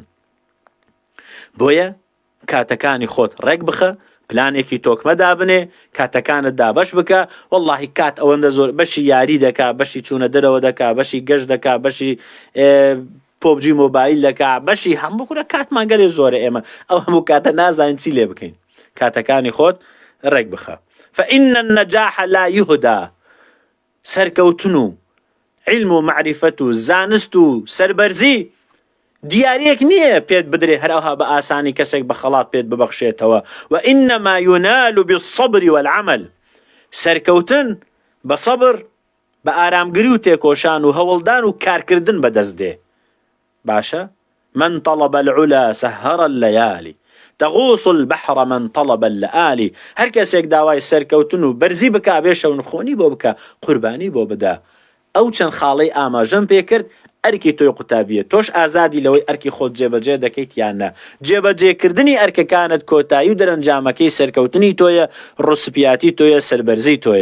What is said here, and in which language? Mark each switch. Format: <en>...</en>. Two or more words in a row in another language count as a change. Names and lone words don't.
<ckb>بۆیە کاتەکانی خۆت ڕێک بخە، پلانێکی تۆکمە دابنێ، کاتەکانت دابەش بکە. وەڵڵاهی کات ئەوەندە زۆر بەشی یاری دەکا، بەشی چوونە دەرەوە دەکا، بەشی گەشت دەکا، بەشی پۆبجی مۆبایل دەکا، بەشی هەموو کورە کاتمان گەلێ زۆرە. ئێمە ئەو هەموو کاتە نازانین چی لێ بکەین. کاتەکانی خۆت ڕێک بخە.</ckb> <ar>فإن النجاح لا يهدى.</ar> <ckb>سەرکەوتن و علم و معرفەت و زانست و سەربەرزی دیارەک نییە پێت بدرێ هەراوها بە ئاسانی کەسێک بە خەڵات پێت ببەخشێتەوە.</ckb> <ar>وإنما ينال بالصبر والعمل.</ar> <ckb>سەرکەوتن بە سەبر، بە ئارامگری و تێکۆشان و هەوڵدان و کارکردن بەدەست دێ. باشە؟</ckb> <ar>من طلب العلا سهر الليالي تغوص البحر من طلب اللآلي.</ar> <ckb>هەر کەسێک داوای سەرکەوتن و بەرزی بکا، بێ شەونخۆنی بۆ بکە، قوربانی بۆ بدا. ئەو چەند خاڵەی ئاماژەم پێ کرد، ئەرکی تۆی قوتابیە. تۆش ئازادی لەوەی ئەرکی خۆت جێبەجێ دەکەیت یان نە. جێبەجێکردنی ئەرکەکانت کۆتایی و دەرەنجامەکەی سەرکەوتنی تۆیە، ڕوسپیاتی تۆیە، سەربەرزی تۆیە.</ckb>